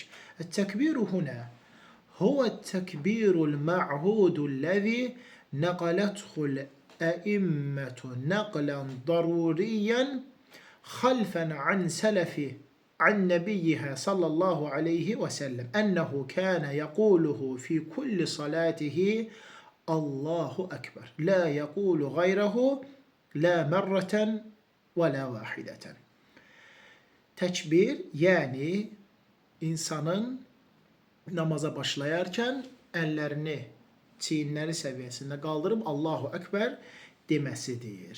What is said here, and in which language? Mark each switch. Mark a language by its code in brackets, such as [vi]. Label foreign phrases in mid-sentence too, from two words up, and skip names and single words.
[ar] التكبير هنا هو التكبير المعهود الذي نقلته الأئمة نقلا ضروريا خلفا عن سلف عن نبيها صلى الله عليه وسلم أنه كان يقوله في كل صلاته الله أكبر. لا يقول غيره لا مرة ولا واحدة. [az] Təkbir yəni insanın namaza başlayarkən əllərini çiyinləri səviyyəsində qaldırıb [ar] الله أكبر [az] deməsidir.